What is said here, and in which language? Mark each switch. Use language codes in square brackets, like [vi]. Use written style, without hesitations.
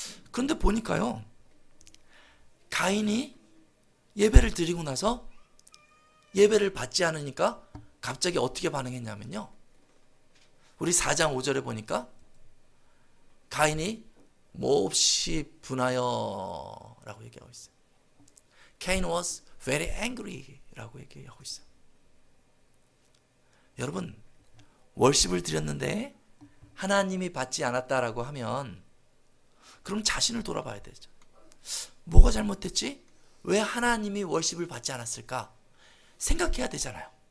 [ko] 그런데 보니까요, 가인이 예배를 드리고 나서 예배를 받지 않으니까 갑자기 어떻게 반응했냐면요, 우리 4장 5절에 보니까 가인이 몹시 분하여 라고 얘기하고 있어요. [en] Cain was very angry [ko] 라고 얘기하고 있어요. 여러분, 월십을 드렸는데 하나님이 받지 않았다라고 하면 그럼 자신을 돌아봐야 되죠. 뭐가 잘못됐지? 왜 하나님이 월십을 받지 않았을까? 생각해야 되잖아요.